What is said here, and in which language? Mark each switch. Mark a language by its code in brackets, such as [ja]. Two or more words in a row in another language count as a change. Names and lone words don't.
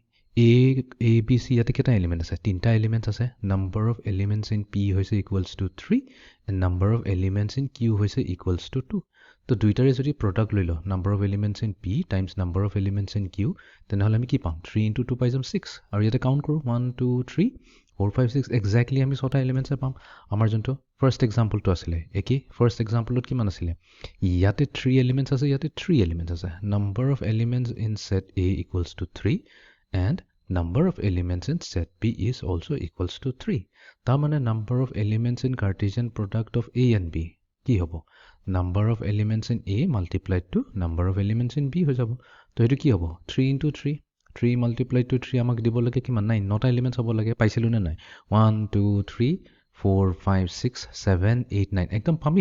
[as] ইয়াতে কেটা এলিমেন্ট আছে তিনটা এলিমেন্টস আছে [en] number of elements in p [as] হৈছে [en] equals to 3 [as] এণ্ড [en] number of elements in q [as] হৈছে [en] equals to 2 [as] তো দুইটাৰে যদি প্ৰডাক্ট লৈ লওঁ [en] number of elements in p times number of elements in q [as] তেনেহলে আমি কি পাম 3 into 2 পাই যাম 6 আৰু ইয়াতে কাউন্ট কৰো 1 2 3 4 5 6 এক্স্যাক্টলি আমি ছটা এলিমেন্টস পাম আমাৰ যোনটো ফাৰ্স্ট এক্সাম্পলটো আছিল একি ফাৰ্স্ট এক্সাম্পলত কিমান আছিল ইয়াতে 3 এলিমেন্টস আছে ইয়াতে 3 এলিমেন্টস আছে [en] number of elements in set a equals to 3 and number of elements in set b is also equals to 3 [as] তাৰ মানে [en] number of elements in Cartesian product of a and b [as] কি হ'ব [en] number of elements in a multiplied to number of elements in b [as] হৈ যাব তো এইটো কি হ'ব 3 ইনটু 3 3 [en] multiplied to [as] 3 আমাক দিব লাগে কিমান 9 9টা এলিমেণ্টছ হ'ব লাগে পাইছিলোঁ নে নাই 1 2 3 4 5 6 7 8 9 একদম পামেই